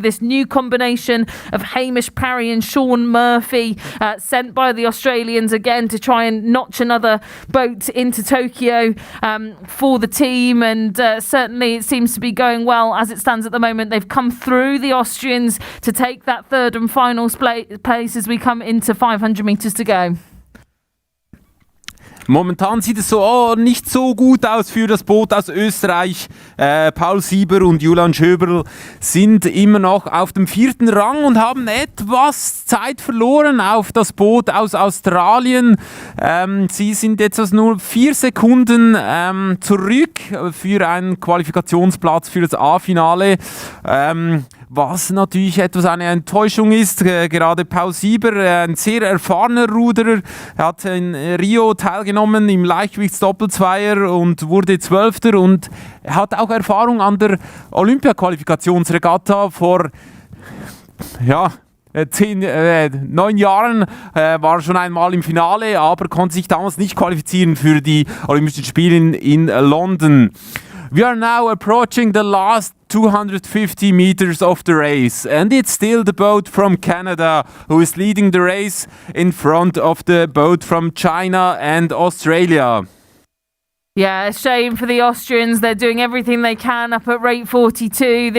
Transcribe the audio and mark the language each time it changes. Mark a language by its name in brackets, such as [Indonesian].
[English] This new combination of Hamish Parry and Sean Murphy, sent by the Australians again to try and notch another boat into Tokyo for the team, and certainly it seems to be going well as it stands at the moment. They've come through the Austrians to take that third and final place as we come into 500 metres to go. [German] Momentan sieht es so nicht so gut aus für das Boot aus Österreich. Paul Sieber und Julian Schöberl sind immer noch auf dem 4. Rang und haben etwas Zeit verloren auf das Boot aus Australien. Sie sind jetzt nur 4 Sekunden zurück für einen Qualifikationsplatz für das A-Finale. Was natürlich etwas eine Enttäuschung ist. Gerade Paul Sieber, ein sehr erfahrener Ruderer, hat in Rio teilgenommen im Leichtgewichtsdoppelzweier und wurde 12. und hat auch Erfahrung an der Olympia-Qualifikationsregatta vor 9 Jahren, war schon einmal im Finale, aber konnte sich damals nicht qualifizieren für die Olympischen Spiele in London. [English] We are now approaching the last 250 meters of the race, and it's still the boat from Canada who is leading the race in front of the boat from China and Australia. Yeah, a shame for the Austrians. They're doing everything they can up at rate 42.